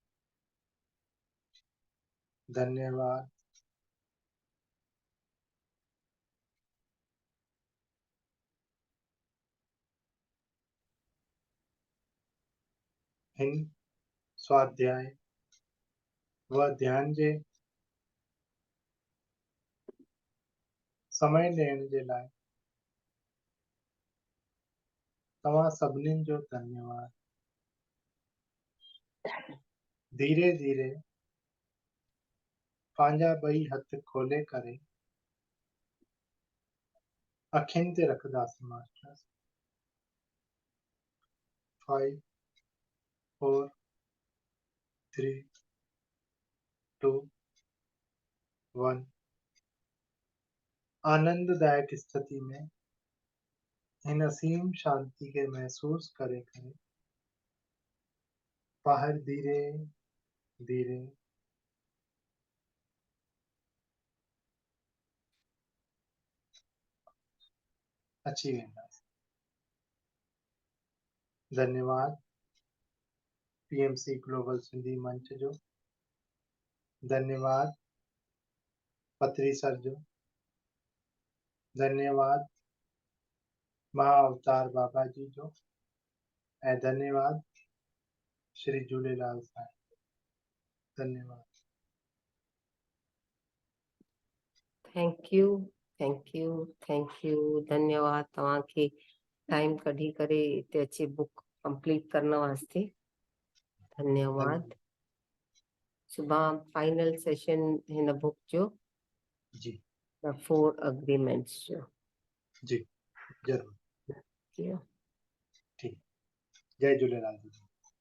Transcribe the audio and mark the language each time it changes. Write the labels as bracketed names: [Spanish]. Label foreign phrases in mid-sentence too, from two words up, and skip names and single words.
[Sindhi] धन्यवाद। हिन स्वाध्याय व ध्यान जे समय ॾियण जे लाइ तव्हां सभिनीनि जो धन्यवाद। धीरे धीरे पंहिंजा ॿई हथ खोले करे अखियुनि ते रखंदासीं मास्टर। 5 4 3 2 1। आनंददायक स्थिति में हिन असीम शांति के महसूस करे करे बाहर धीरे धीरे अची वेंदासीं। धन्यवाद पीएमसी ग्लोबल सिंधी मंच जो, धन्यवाद पत्री सर जो, धन्यवाद महाअवतार बाबा जी जो, ऐं धन्यवाद श्री झूलेलाल साईं। धन्यवाद। [English] thank you, thank you, thank you. धन्यवाद तव्हांखे टाइम कढी करे हिते अची book complete करण वास्ते। धन्यवाद। सुभाणे final session हिन बुक जो, जी द 4 अग्रीमेंट्स जो। जी जरूर। जी। ठीक। जय झूलेलाल जी।